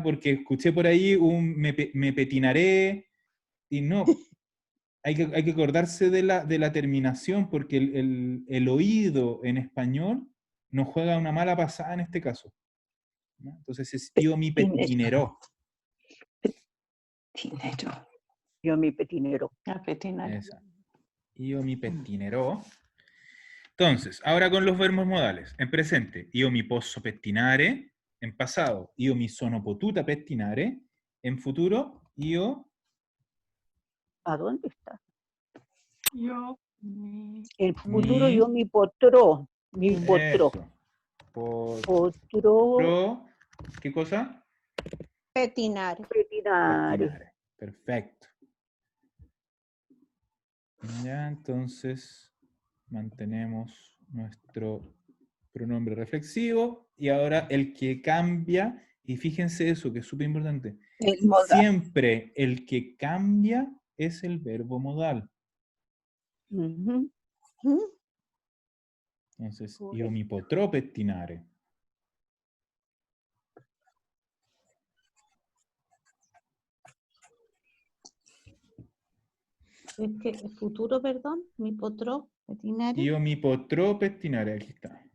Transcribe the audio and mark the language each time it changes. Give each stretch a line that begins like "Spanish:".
Spanish: Porque escuché por ahí un me petinaré, y no, hay que acordarse de la terminación, porque el oído en español nos juega una mala pasada en este caso, ¿no? Entonces es
Italian: io mi petinerò. Pettinero. Io mi pettinerò.
Spanish: A petinar.
Italian: Esa. Io mi pettinerò.
Spanish: Entonces, ahora con los verbos modales. En presente,
Italian: io mi posso pettinare.
Spanish: En pasado,
Italian: io mi sono potuta pettinare.
Spanish: En futuro, io... ¿A dónde está? Yo. En futuro
Italian: Mi- io mi potrò. Mi potrò.
Spanish: Eso.
Italian: Potrò
Spanish: ¿Qué cosa?
Italian: Pettinare. pettinare. Pettinare. Perfecto.
Spanish: Ya, entonces mantenemos nuestro pronombre reflexivo. Y ahora el que cambia, y fíjense eso, que es súper importante. El modal. Siempre el que cambia es el verbo modal. Mhm. ¿Mm? Entonces,
Italian: io mi potrò pettinare.
Spanish: Es que el futuro, perdón,
Italian: mi potro, petinare, Io mi potrò pettinare,
Spanish: aquí está.